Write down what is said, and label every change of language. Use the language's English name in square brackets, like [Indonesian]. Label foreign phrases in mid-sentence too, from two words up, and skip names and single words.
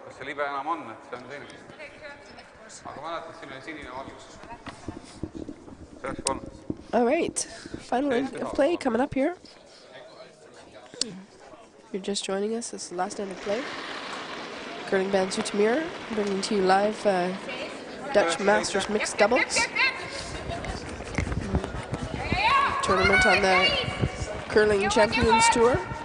[Estonian] Kas see libe enam on? Et see on teine. Aga mäletad, siin oli sinine valgus. See oleks olnud. [English] All right, final end of play coming up here. If you're just joining us, this is the last end of play. Curling Band Zoetermeer, bringing to you live Dutch Masters Mixed Doubles. Tournament on the Curling Champions Tour.